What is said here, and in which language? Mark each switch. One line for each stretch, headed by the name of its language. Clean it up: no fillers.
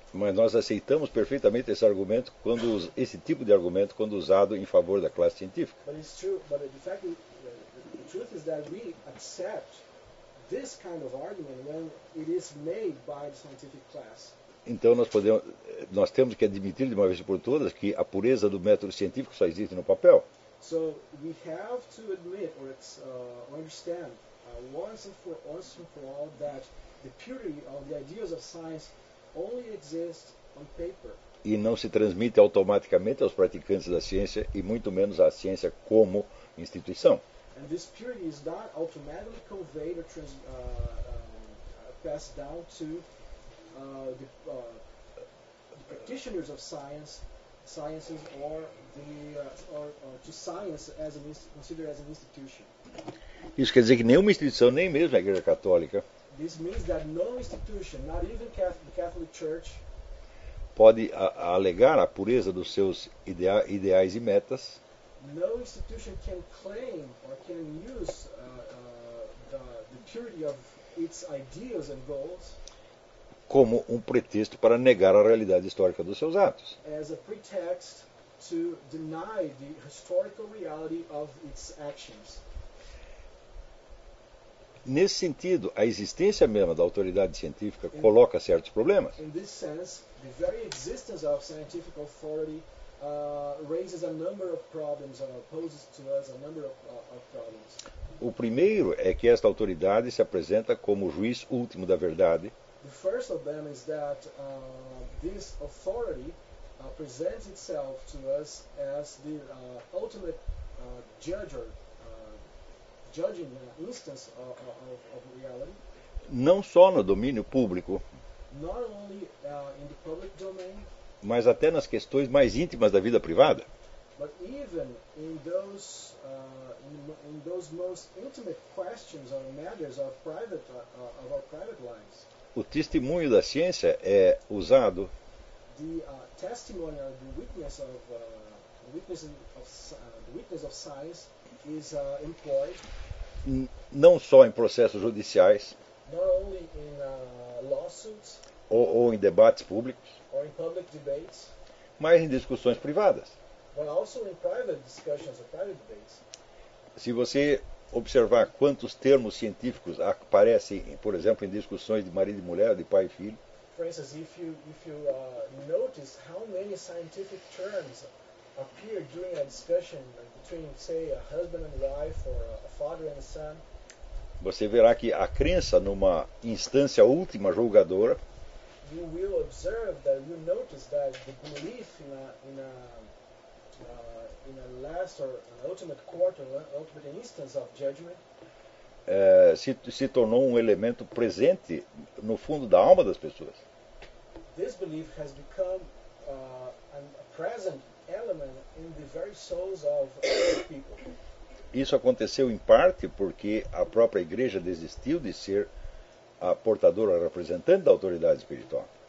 Portuguese: Mas nós aceitamos perfeitamente esse argumento quando esse tipo de argumento quando usado em favor da classe científica.
English: But it's true, but the fact the truth is that we accept this kind of argument when it is made by the scientific class.
Portuguese: Então nós temos que admitir de uma vez por todas que a pureza do método científico só existe no papel.
English: So we have to admit or understand once and for all that the purity of the ideas of science only exists on paper.
Portuguese: E não se transmite automaticamente aos praticantes da ciência e muito menos à ciência como instituição.
English: And this purity is not automatically conveyed or passed down to the practitioners of sciences or the or to science as an considered as an institution.
Portuguese: Isso quer dizer que nenhuma instituição, nem mesmo a Igreja Católica.
English: This means that no institution, not even the Catholic Church,
Portuguese: pode alegar a pureza dos seus ideais e metas.
English: No institution can claim or can use the purity of its ideas and goals
Portuguese: como um pretexto para negar a realidade histórica dos seus atos.
English: As a pretext to deny the historical reality of its actions.
Portuguese: Nesse sentido, a existência mesma da autoridade científica coloca certos problemas.
English: In this sense, the very existence of scientific authority raises a number of problems and opposes to us a number of problems.
Portuguese: O primeiro é que esta autoridade se apresenta como o juiz último da verdade.
English: The first of them is that this authority presents itself to us as the ultimate judge. Judging the instance of reality,
Portuguese: não só no domínio público,
English: not only, in the public domain,
Portuguese: mas até nas questões mais íntimas da vida privada.
English: But even in those most intimate questions or matters of private of our private lives.
Portuguese: O testemunho da ciência é usado.
English: The testimony or the witness of the witness of science is employed.
Portuguese: Não só em processos judiciais,
English: not only in, lawsuits,
Portuguese: ou em debates públicos,
English: or in public debates,
Portuguese: mas em discussões privadas.
English: But also in private discussions or private debates.
Portuguese: Se você observar quantos termos científicos aparecem, por exemplo, em discussões de marido e mulher, de pai e filho.
English: For instance, if you notice how many scientific terms appear during a discussion between, say, a husband and wife or a father and a son.
Portuguese: Você verá que a crença numa instância última julgadora.
English: You will observe that you notice that the belief in a last or an ultimate court or ultimate instance of judgment.
Portuguese: Se tornou um elemento presente no fundo da alma das pessoas.
English: This belief has become a present element in the very souls of people.
Portuguese: Isso aconteceu em parte porque a própria igreja desistiu de ser a portadora representante da autoridade espiritual.